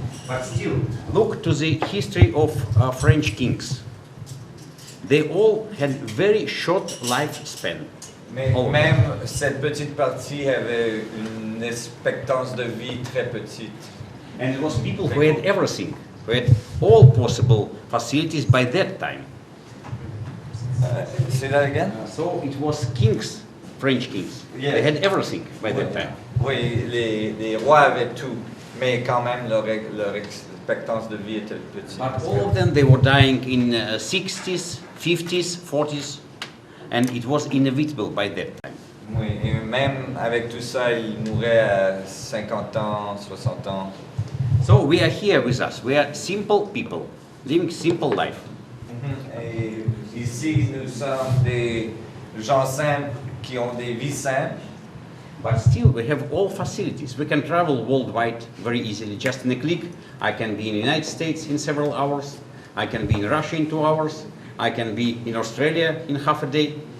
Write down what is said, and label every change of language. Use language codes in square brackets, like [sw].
[en] But still, look to the history of French kings. They all had very short lifespan. [fr] Mais même cette petite partie avait une expectance de vie très petite. [en] And it was people who had everything, who had all possible facilities by that time. Say that again? So it was kings, French kings. Yeah. They had everything by that time. [fr] Oui, les rois avaient tout, mais quand même leur expectance de vie était petite. [en] But all of them, they were dying in 60s, 50s, 40s, and it was inevitable by that time. [fr] Oui, et même avec tout ça, ils mouraient à 50 ans, 60 ans. [en] So we are here with us. We are simple people, living simple life. [fr] Et ici, nous sommes des gens simples qui ont des vies simples. [en] But still, we have all facilities. We can travel worldwide very easily. Just in a click, I can be in the United States in several hours. I can be in Russia in 2 hours. I can be in Australia in half a day.